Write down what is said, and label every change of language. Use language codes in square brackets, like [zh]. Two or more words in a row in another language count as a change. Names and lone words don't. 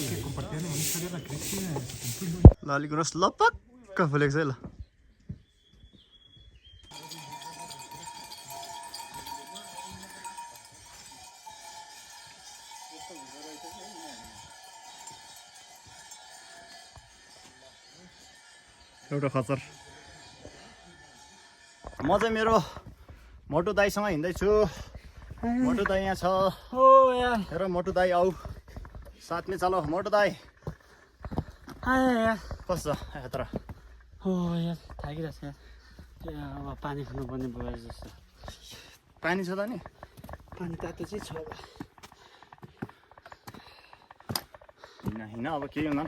[ne] ल अलिक रस लपक्क फुलेको छ है ल एउटा खचर म चाहिँ मेरो मोटु दाईसँग हिँड्दैछु मोटु दाई यहाँ छ हो यार हेर मोटु दाई आऊ [hi] साथ में चलो [ne] मोटु दाई यार कस्तो छ यात्रा हो यार थाकिरहेको छ यार अब पानी खानुपर्ने भयो जस्तो पानी छ त नि पानी तातो चाहिँ छ हिँड अब केही हुँदैन